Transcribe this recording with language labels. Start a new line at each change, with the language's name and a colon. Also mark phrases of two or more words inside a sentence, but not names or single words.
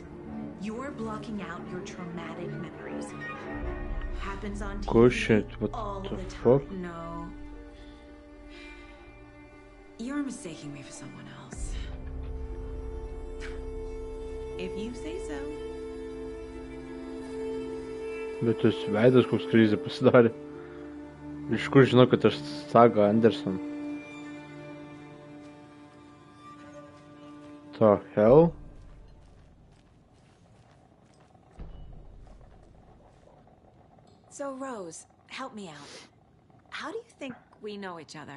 English: You're blocking out your traumatic memories. Happens on TV Good shit, what all the the time. fuck? No. You're mistaking me for someone else. If you say so.
Lithuanian: Bet tas veidas koks krizė pasidarė. Iš kur žinau, kad aš Saga Anderson?
English: The hell? So, Rose, help me out. How do you think we know each other?